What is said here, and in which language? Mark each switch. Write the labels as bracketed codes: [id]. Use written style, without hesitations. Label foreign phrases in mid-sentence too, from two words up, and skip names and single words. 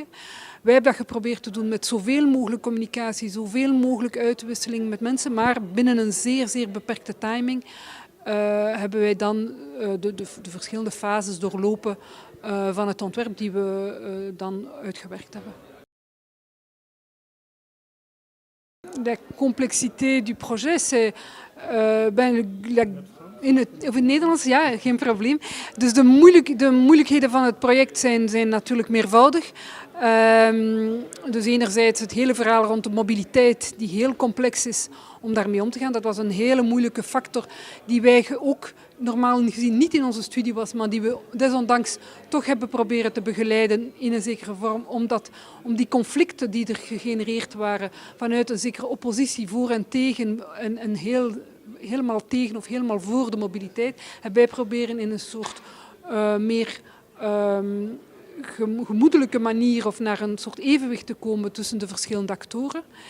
[nl] Wij hebben dat geprobeerd te doen met zoveel mogelijk communicatie, zoveel mogelijk uitwisseling met mensen, maar binnen een zeer, zeer beperkte timing hebben wij dan de verschillende fases doorlopen van het ontwerp die we dan uitgewerkt hebben. [fr] La complexité du projet, c'est [nl] in het Nederlands, ja, geen probleem. Dus de moeilijkheden van het project zijn natuurlijk meervoudig. Dus enerzijds het hele verhaal rond de mobiliteit, die heel complex is om daarmee om te gaan. Dat was een hele moeilijke factor die wij ook normaal gezien niet in onze studie was, maar die we desondanks toch hebben proberen te begeleiden in een zekere vorm, om die conflicten die er gegenereerd waren vanuit een zekere oppositie voor en tegen en helemaal tegen of helemaal voor de mobiliteit, hebben wij proberen in een soort meer gemoedelijke manier of naar een soort evenwicht te komen tussen de verschillende actoren.